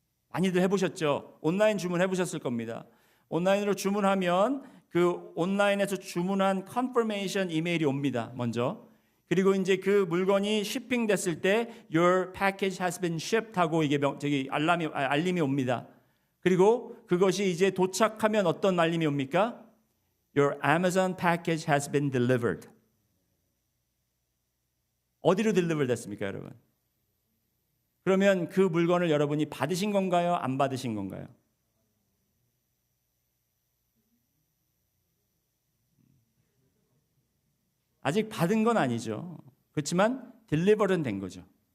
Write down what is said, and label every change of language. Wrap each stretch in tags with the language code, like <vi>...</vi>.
<ko>많이들 해보셨죠? 온라인 주문 해보셨을 겁니다. 온라인으로 주문하면 그 온라인에서 주문한 컨퍼메이션 이메일이 옵니다. 먼저. 그리고 이제 그 물건이 shipping 됐을 때</ko> <en>your package has been shipped</en> <ko>하고 이게 알림이 옵니다. 그리고 그것이 이제 도착하면 어떤 알림이 옵니까?</ko> <en>Your Amazon package has been delivered.</en> <ko>어디로 deliver 됐습니까, 여러분? 그러면 그 물건을 여러분이 받으신 건가요? 안 받으신 건가요? 아직 받은 건 아니죠. 그렇지만 딜리버는 된 거죠.</ko>